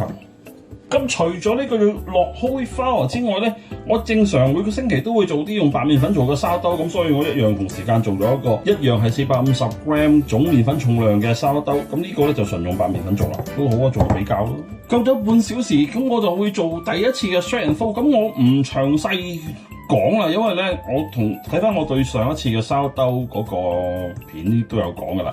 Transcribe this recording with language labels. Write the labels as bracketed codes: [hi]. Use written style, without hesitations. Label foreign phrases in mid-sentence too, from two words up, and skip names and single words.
[yue] 咁除咗呢個要落 [en] whole wheat flour [yue] 之外咧，我正常每個星期都會做啲用白麵粉做嘅沙兜，咁所以我一樣同時間做咗一樣係450 gram 總麵粉重量嘅沙兜。咁呢個咧就純用白麵粉做啦，都好啊，做個比較咯。夠咗半小時，咁我就會做第一次嘅 [en] shred and fold。 [yue] 咁我唔詳細講啦，因為咧我睇翻我對上一次嘅沙兜嗰個片都有講噶啦。